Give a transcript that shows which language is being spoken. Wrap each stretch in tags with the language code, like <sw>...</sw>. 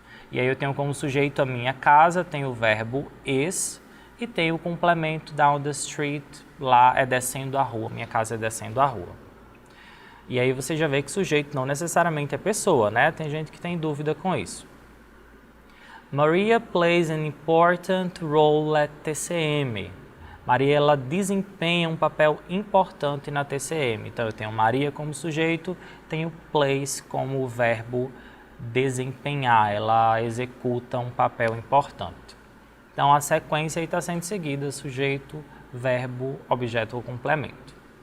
<pt>E aí eu tenho como sujeito a minha casa, tenho o verbo is, e tenho o complemento</pt> <en>down the street,</en> <pt>lá é descendo a rua, minha casa é descendo a rua. E aí você já vê que sujeito não necessariamente é pessoa, né? Tem gente que tem dúvida com isso.</pt> <en>Maria plays an important role at TCM.</en> <pt>Maria, ela desempenha um papel importante na TCM. Então eu tenho Maria como sujeito, tenho plays como verbo desempenhar. Ela executa um papel importante. Então a sequência aí está sendo seguida, sujeito, verbo, objeto ou complemento.</pt>